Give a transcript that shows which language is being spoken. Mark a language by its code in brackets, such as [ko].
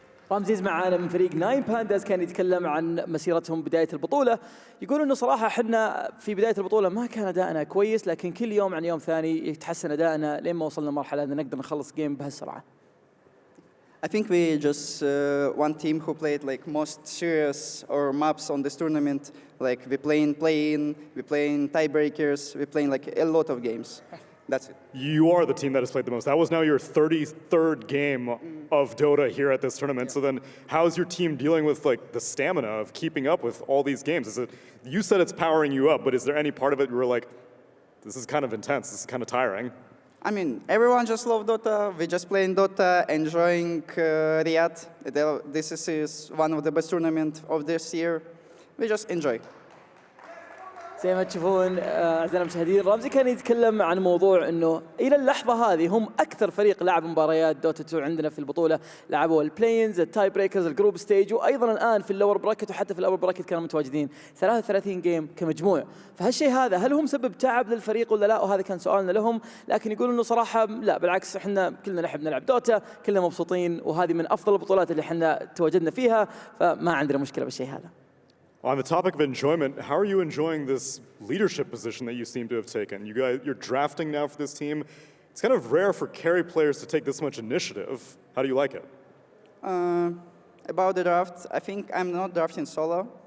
[ar] رامزيز معانا من فريق 9Pandas كان يتكلم عن مسيرتهم بداية البطولة. يقول إنه صراحة حنا في بداية البطولة ما كان أدائنا كويس، لكن كل يوم عن يوم ثاني يتحسن أدائنا لين ما وصلنا مرحلة أن نقدر نخلص جيم بهالسرعة. [en] I think we just one team who played like most serious or maps on this tournament. Like we playing play-in, we playing tiebreakers, we playing like a lot of games. That's it. You are the team that has played the most. That was now your 33rd game of Dota here at this tournament. So then how's your team dealing with like the stamina of keeping up with all these games? Is it, you said it's powering you up, but is there any part of it where you're like, this is kind of intense, this is kind of tiring? I mean, everyone just love Dota. We just playing Dota, enjoying Riyadh. This is one of the best tournaments of this year. We just enjoy. [ar] زي ما تشوفون أعزائنا المشاهدين، رامزي كان يتكلم عن موضوع انه الى اللحظه هذه هم اكثر فريق لعب مباريات دوتا 2 عندنا في البطوله، لعبوا البلاينز، التاي بريكرز، الجروب ستيج، وايضا الان في اللور براكت، وحتى في اللور براكت كانوا متواجدين 33 جيم كمجموع. فهالشيء هذا هل هم سبب تعب للفريق ولا لا؟ وهذا كان سؤالنا لهم، لكن يقولوا انه صراحه لا، بالعكس احنا كلنا نحب نلعب دوتا، كلنا مبسوطين، وهذه من افضل البطولات اللي احنا تواجدنا فيها، فما عندنا مشكله بالشيء هذا. [en] On the topic of enjoyment, how are you enjoying this leadership position that you seem to have taken? You're drafting now for this team. It's kind of rare for carry players to take this much initiative. How do you like it? About the draft, I think I'm not drafting solo.